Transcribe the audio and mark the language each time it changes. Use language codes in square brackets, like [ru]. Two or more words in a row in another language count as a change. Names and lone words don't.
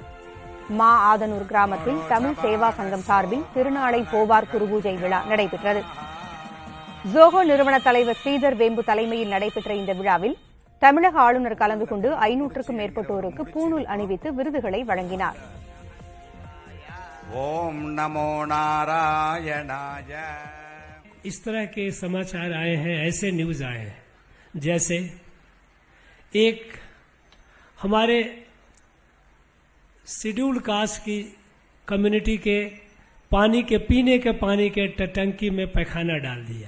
[ta] மா ஆதனூர் கிராமத்தில் தமிழ் சேவா சங்கம் சார்பில் திருநாளை போவார் குருபூஜை விழா நடைபெற்றது. ஜோஹோ நிறுவன தலைவர் ஸ்ரீதர் வேம்பு தலைமையில் நடைபெற்ற இந்த விழாவில் தமிழக ஆளுநர் கலந்து கொண்டு 500க்கும் மேற்பட்டோருக்கு பூணூல் அணிவித்து விருதுகளை வழங்கினார். [sa] ओम् नमो नारायणाय. [hi] इस तरह के समाचार आए हैं, ऐसे न्यूज आए हैं, जैसे एक हमारे शेड्यूल्ड कास्ट की कम्युनिटी के पानी के पीने के पानी के टंकी में पैखाना डाल दिया.